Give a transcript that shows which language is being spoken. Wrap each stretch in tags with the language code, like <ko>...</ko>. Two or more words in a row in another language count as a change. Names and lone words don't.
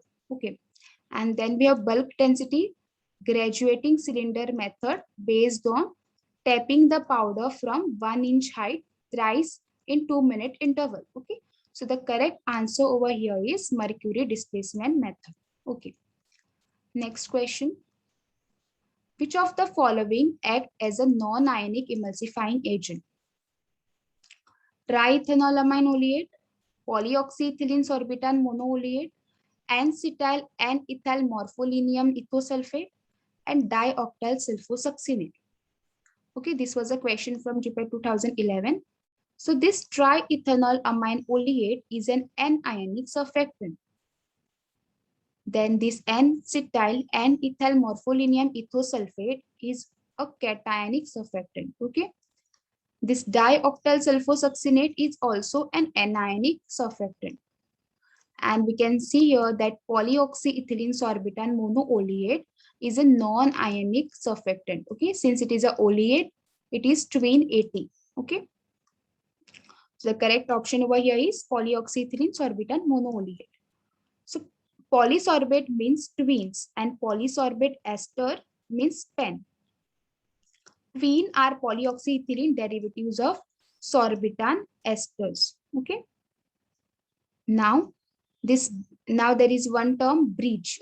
<en>Okay, and then we have bulk density, graduating cylinder method based on tapping the powder from 1 inch height thrice in 2-minute interval. Okay, so the correct answer over here is mercury displacement method. Okay, next question. Which of the following act as a non-ionic emulsifying agent? Triethanolamine oleate, polyoxyethylene sorbitan monoleate, N-cetyl N-ethyl morpholinium ethosulfate, and dioctyl sulfosuccinate. Okay, this was a question from GPAT 2011. So this triethanolamine oleate is an anionic surfactant. Then this N-cetyl N-ethyl morpholinium ethosulfate is a cationic surfactant. Okay. This dioctyl sulfosuccinate is also an anionic surfactant. And we can see here that polyoxyethylene sorbitan monooleate is a non-ionic surfactant. Okay, since it is a oleate, it is twin 80. Okay, so the correct option over here is polyoxyethylene sorbitan monooleate. So polysorbate means twins and polysorbate ester means pen. Twin are polyoxyethylene derivatives of sorbitan esters. Okay. Now there is one term bridge.</en>